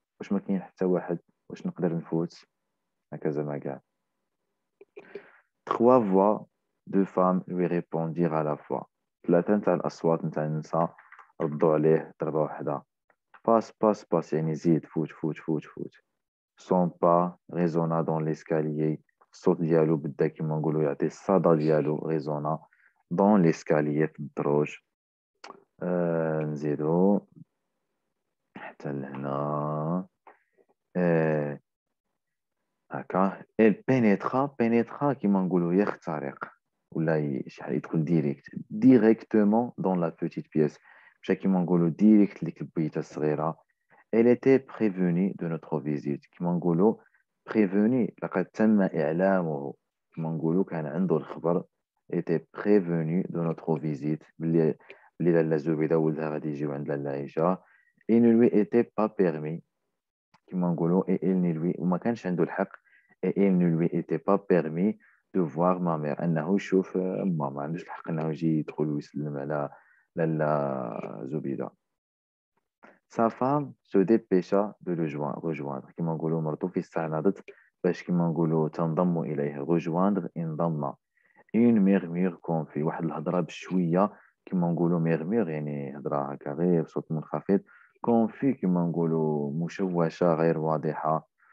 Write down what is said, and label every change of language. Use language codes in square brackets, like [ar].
[ar] واش ما كاين حتى واحد، واش نقدر نفوت هكذا ما قال. [fr] trois voix de femmes lui répondirent à la fois. [ar] ثلاثة نتاع الأصوات نتاع النساء ردوا عليه ضربة واحدة. باس يعني زيد، فوت فوت فوت فوت. [fr] son pas résonna dans l'escalier. [ar] الصوت ديالو بدا كيما نقولوا يعطي الصدى ديالو ريزونا [fr] dans l'escalier [ar] في الدروج. نزيدو حتى لهنا. هكا [fr] elle pénétra [ar] كيما نقولوا يخترق ولا شحال يدخل [fr] directement dans la petite pièce. [ar] مشى كيما نقولوا ديريكت لديك البيته الصغيره. [fr] Elle était prévenue de notre visite. [ar] كما نقولوا prévenue لقد تم إعلامه، كما نقولوا كان عنده الخبر. [fr] était prévenu de notre visite [ar] بلي لاله زبيده ولدها غادي يجيو عند لاله عائشه. il ne lui était pas permis كما نقولوا [fr] et il ne lui [ar] وما كانش عنده الحق [fr] et il ne lui était pas permis de voir ma mère، [ar] انه يشوف ما عندوش الحق انه يجي يدخل ويسلم على لاله زبيده. [fr] Sa femme se dépêcha de le rejoindre. [ar] كما نقولوا مرتو في استعراضت باش كما نقولوا تنضم إليه. rejoindre انضم. [fr] une murmure confus، [ar] واحد الهضرة بشوية كما نقولوا murmure يعني هضرة هكا غير بصوت منخفض. confus كما نقولوا مشوشة غير واضحة.